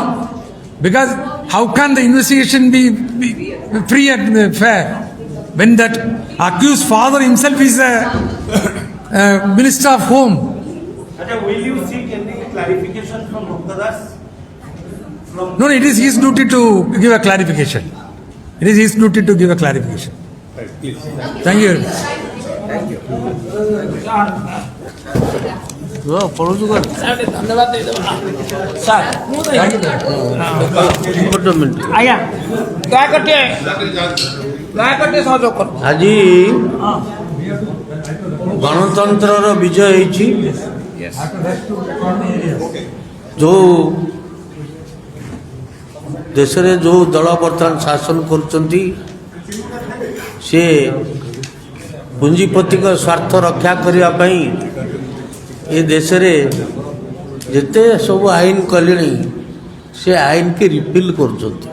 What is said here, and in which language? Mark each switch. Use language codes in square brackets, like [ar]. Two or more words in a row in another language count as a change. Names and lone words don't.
[en] Because how can the investigation be free and fair when that accused father himself is a Minister of Home? Will you seek any clarification from Bhakta Das? No, it is his duty to give a clarification. It is his duty to give a clarification. Right, please. Thank you very much. [or] ପଢ଼ୁଛୁ କଣ ଧନ୍ୟବାଦ ଦେଇଦେବା ସାର୍ ଗୋଟେ ମିନିଟ୍ ଆଜ୍ଞା ଦୟାକରି ସହଯୋଗ କର ଆଜି ଗଣତନ୍ତ୍ରର ବିଜୟ ହେଇଛି ଯେଉଁ ଦେଶରେ ଯେଉଁ ଦଳ ବର୍ତ୍ତମାନ ଶାସନ କରୁଛନ୍ତି ସେ ପୁଞ୍ଜିପତିଙ୍କ ସ୍ୱାର୍ଥ ରକ୍ଷା କରିବା ପାଇଁ ଏ ଦେଶରେ ଯେତେ ସବୁ ଆଇନ କଲେଣି ସେ ଆଇନକି ରିପିଲ୍ କରୁଛନ୍ତି।